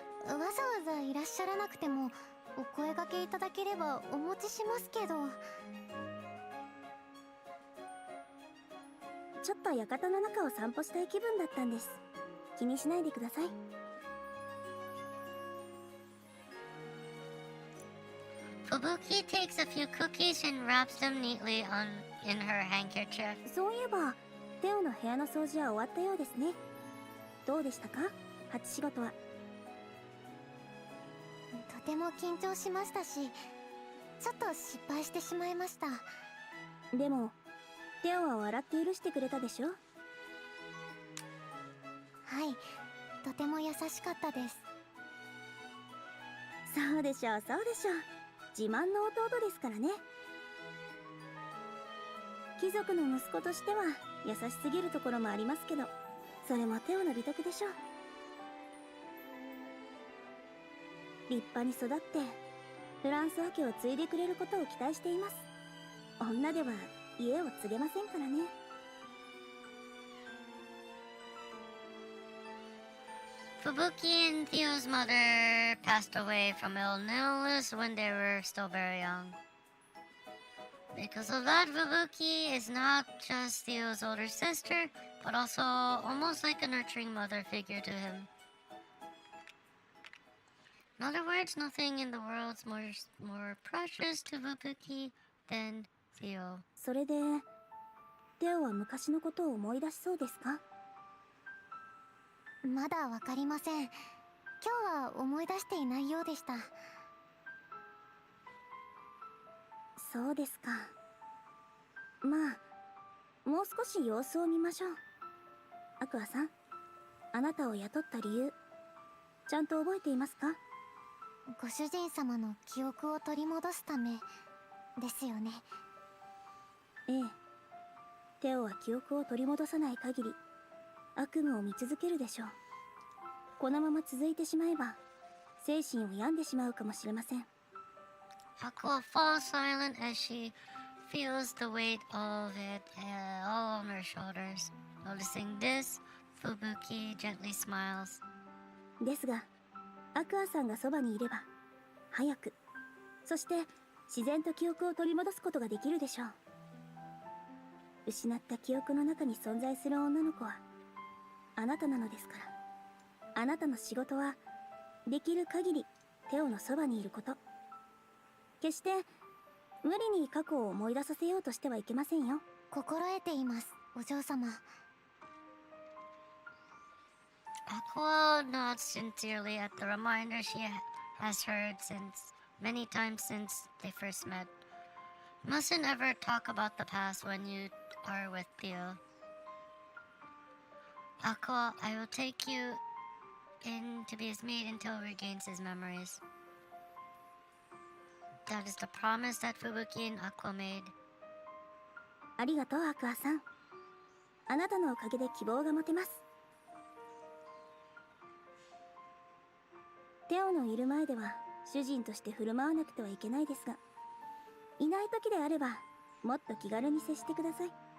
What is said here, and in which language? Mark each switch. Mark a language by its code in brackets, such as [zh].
[ja] わざわざいらっしゃらなくてもお声掛けいただければお持ちしますけど。ちょっと館の中を散歩したい気分だったんです。気にしないでください。 [en] Fubuki takes a few cookies and wraps them neatly in her handkerchief. [ja] そういえばテオの部屋の掃除は終わったようですね。どうでしたか、初仕事は。とても緊張しましたし、ちょっと失敗してしまいました。でもテオは笑って許してくれたでしょ。はい、とても優しかったです。そうでしょうそうでしょう、自慢の弟ですからね。貴族の息子としては優しすぎるところもありますけど、それもテオの美徳でしょう。立派に育ってフランス家を継いでくれることを期待しています。女では家を継げませんからね。 [en] Fubuki and Theo's mother passed away from illness when they were still very young. Because of that, Fubuki is not just Theo's older sister, but also almost like a nurturing mother figure to him. In other words, nothing in the world's more precious to Fubuki than Theo. [ja] それでテオは昔のことを思い出しそうですか。まだわかりません。今日は思い出していないようでした。そうですか。まあもう少し様子を見ましょう。アクアさん、あなたを雇った理由ちゃんと覚えていますか。ご主人様の記憶を取り戻すためですよね。ええ、テオは記憶を取り戻さない限り悪夢を見続けるでしょう。このまま続いてしまえば精神を病んでしまうかもしれません。 [en] Aqua falls silent as she feels the weight of it all on her shoulders. Noticing this, Fubuki gently smiles. [ja] ですがアクアさんがそばにいれば早く、そして自然と記憶を取り戻すことができるでしょう。失った記憶の中に存在する女の子はあなたなのですから、あなたの仕事はできる限りテオのそばにいること。決して無理に過去を思い出させようとしてはいけませんよ。心得ています、お嬢様。 [en] Aqua nods sincerely at the reminder she has heard many times since they first met. You mustn't ever talk about the past when you are with Theo. Aqua, I will take you in to be his maid until he regains his memories. That is the promise that Fubuki and Aqua made. [ja] ありがとうアクアさん。あなたのおかげで希望が持てます。テオのいる前では主人として振る舞わなくてはいけないですが、いない時であればもっと気軽に接してください。